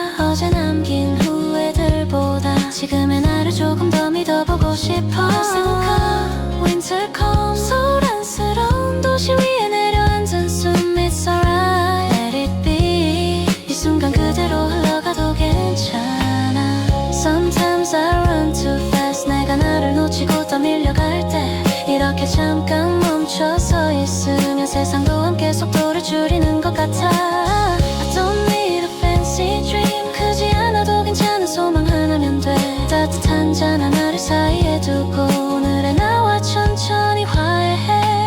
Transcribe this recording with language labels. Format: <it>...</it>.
<ko>어제 남긴 후회들보다 지금의 나를 조금 더 믿어보고 싶어.</ko> <en>Second cup winter come</en> <ko>소란스러운 도시 위에 내려앉은 숨.</ko> <en>It's alright, let it be.</en> <ko>이 순간 그대로 흘러가도 괜찮아.</ko> <en>Sometimes I run too fast.</en> <ko>내가 나를 놓치고 떠밀려갈 때 이렇게 잠깐 멈춰 서 있으면 세상도 함께 속도를 줄이는 것 같아.</ko> <en>I don't need a fancy dream.</en> <ko>크지 않아도 괜찮은 소망 하나면 돼. 따뜻한 잔 하나를 사이에 두고 오늘의 나와 천천히 화해해.</ko>